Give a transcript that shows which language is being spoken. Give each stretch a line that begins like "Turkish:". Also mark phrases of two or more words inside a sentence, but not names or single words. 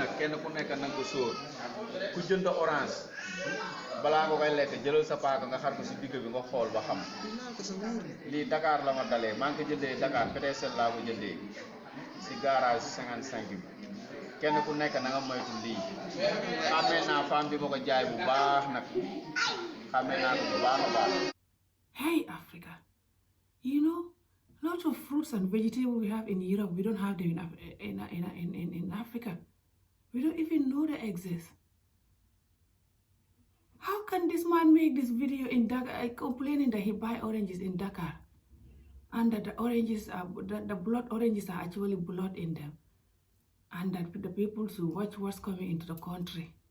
Wolof: nag kenn ku nekk nag ko sóor ku jënd orange balaa nga koy lekk jëlal sa paaka nga xar ko si digg bi nga xool ba xam lii Dakar la ma dalee maa ngi ko jëndee Dakar PDC laa ko jëndee si garage 55 bi kenn ku nekk na nga moytu lii xamee naa femme bi ma ko jaay bu baax nag xamee naa ko bu baax a baax.
English: Hey, Africa. You know, lots of fruits and vegetables we have in Europe, we don't have them in Africa. We don't even know they exist. How can this man make this video in Dakar complaining that he buy oranges in Dakar and that the oranges are the blood oranges are actually blood in them, and that the people should watch what's coming into the country?